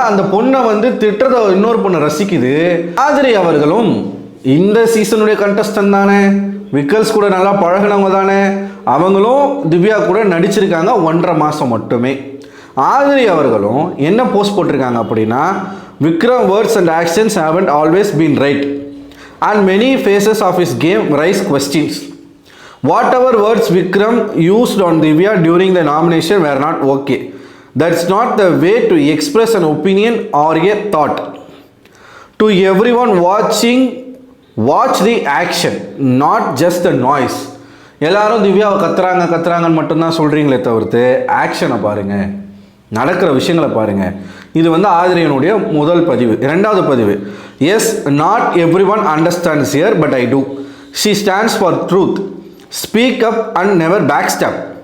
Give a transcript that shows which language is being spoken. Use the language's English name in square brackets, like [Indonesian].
[Tamil] அந்த பொண்ணை வந்து திட்டுறதை இன்னொரு பொண்ணு ரசிக்குது. ஆதிரி அவர்களும் இந்த சீசனுடைய கண்டஸ்டன்ட் தானே, விக்கல்ஸ் கூட நல்லா பழகினவங்க தானே. அவங்களும் திவ்யா கூட நடிச்சிருக்காங்க 1.5 மாதம் மட்டுமே. ஆதிரி அவர்களும் என்ன போஸ்ட் போட்டிருக்காங்க அப்படின்னா, [English] Vikram words and actions haven't always been right and many phases of his game raise questions. Whatever words Vikram used on Divya during the nomination were not okay. That's not the way to express an opinion or a thought. To everyone watching, watch the action, not just the noise. [Tamil] எல்லாரும் திவ்யாவை கத்துறாங்கன்னு மட்டும்தான் சொல்கிறீங்களே தவிர்த்து ஆக்ஷனை பாருங்கள், நடக்கிற விஷயங்களை பாருங்கள். இது வந்து ஆதிரியனுடைய முதல் பதிவு. 2வது பதிவு, [English] As not every one understands her but I do. She stands for truth, speak up and never back stop.